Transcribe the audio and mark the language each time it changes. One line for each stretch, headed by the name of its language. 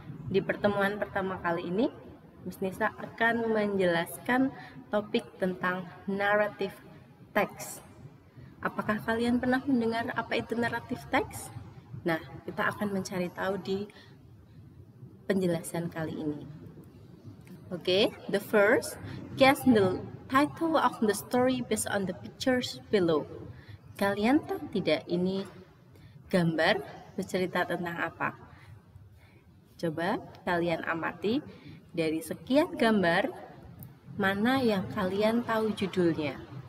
Indonesian: Di pertemuan pertama kali ini, Miss Nisa akan menjelaskan topik tentang narrative text. Apakah kalian pernah mendengar apa itu narrative text? Nah, kita akan mencari tahu di penjelasan kali ini.
English: Okay, the first, guess the title of the story based on the pictures below.
Indonesian: Kalian tahu tidak ini gambar bercerita tentang apa? Coba kalian amati dari sekian gambar, mana yang kalian tahu judulnya?